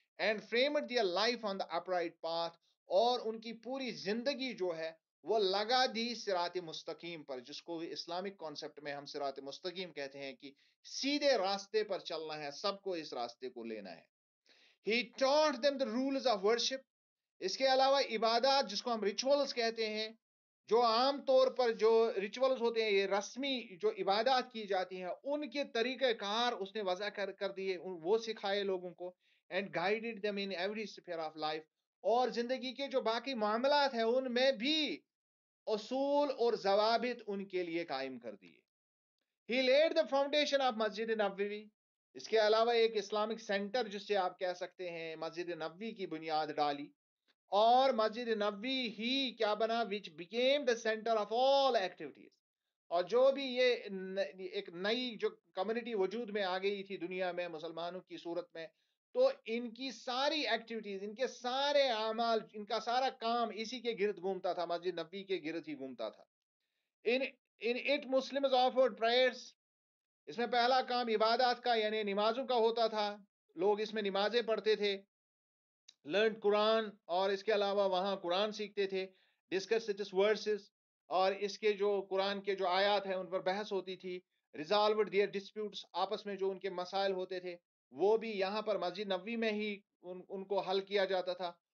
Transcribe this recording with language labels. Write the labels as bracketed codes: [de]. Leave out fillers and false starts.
[en] and framed their life on the upright path، [ur] اور ان کی پوری زندگی جو ہے وہ لگا دی صراط مستقیم پر، جس کو اسلامک کانسیپٹ میں ہم صراط مستقیم کہتے ہیں، کہ سیدھے راستے پر چلنا ہے، سب کو اس راستے کو لینا ہے. [en] He taught them the rules of worship. [ur] اس کے علاوہ عبادات، جس کو ہم ریچولز کہتے ہیں، جو عام طور پر جو ریچولز ہوتے ہیں، یہ رسمی جو عبادات کی جاتی ہیں، ان کے طریقہ کار اس نے وضع کر دیے، وہ سکھائے لوگوں کو. [en] and guided them in every sphere of life، [ur] اور زندگی کے جو باقی معاملات ہیں ان میں بھی اصول اور ضوابط ان کے لیے قائم کر دیے. [en] He laid the foundation of Masjid Nabawi. [ur] اس کے علاوہ ایک اسلامک سینٹر، جس سے آپ کہہ سکتے ہیں، مسجد نبوی کی بنیاد ڈالی، اور مسجد نبوی ہی کیا بنا؟ [en] which became the center of all activities. [ur] اور جو بھی یہ ایک نئی جو کمیونٹی وجود میں آ گئی تھی دنیا میں مسلمانوں کی صورت میں، تو ان کی ساری ایکٹیویٹیز، ان کے سارے اعمال، ان کا سارا کام اسی کے گرد گھومتا تھا، مسجد نبوی کے گرد ہی گھومتا تھا. [en] in it Muslims offered prayers. [ur] اس میں پہلا کام عبادات کا یعنی نمازوں کا ہوتا تھا، لوگ اس میں نمازیں پڑھتے تھے. [en] learn [ur] قرآن، اور اس کے علاوہ وہاں قرآن سیکھتے تھے. [en] discuss its verses, [ur] اور اس کے جو قرآن کے جو آیات ہیں ان پر بحث ہوتی تھی. [en] resolved their disputes, [ur] آپس میں جو ان کے مسائل ہوتے تھے وہ بھی یہاں پر مسجد نبوی میں ہی ان کو حل کیا جاتا تھا.